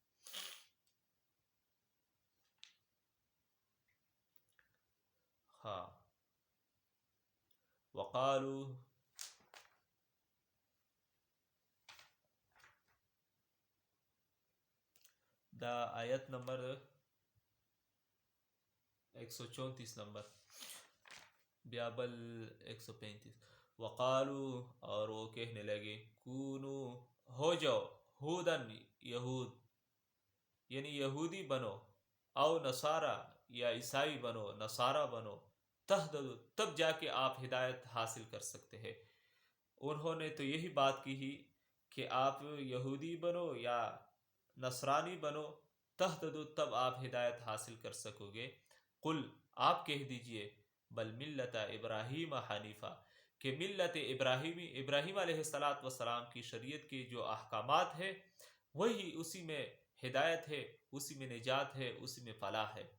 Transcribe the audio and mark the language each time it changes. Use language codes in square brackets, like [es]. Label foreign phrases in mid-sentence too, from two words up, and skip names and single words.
[ur] ہاں، وقالو، دا آیت نمبر 134 نمبر، بیابل 135۔ وقالو، اور وہ کہنے لگے، کونو، ہو جاؤ، ہودن، یہود، یعنی یہودی بنو، [ar] او نصارا، [ur] یا عیسائی بنو، نصارا بنو، تہتدوا، تب جا کے آپ ہدایت حاصل کر سکتے ہیں۔ انہوں نے تو یہی بات کی ہی کہ آپ یہودی بنو یا نصرانی بنو، تہتدوا، تب آپ ہدایت حاصل کر سکو گے۔ قل، آپ کہہ دیجئے، [ar] بل ملت ابراہیم حنیفہ، [ur] کہ ملت ابراہیم علیہ السلام کی شریعت کے جو احکامات ہیں وہی، اسی میں ہدایت ہے، اسی میں نجات ہے، اسی میں فلاح ہے۔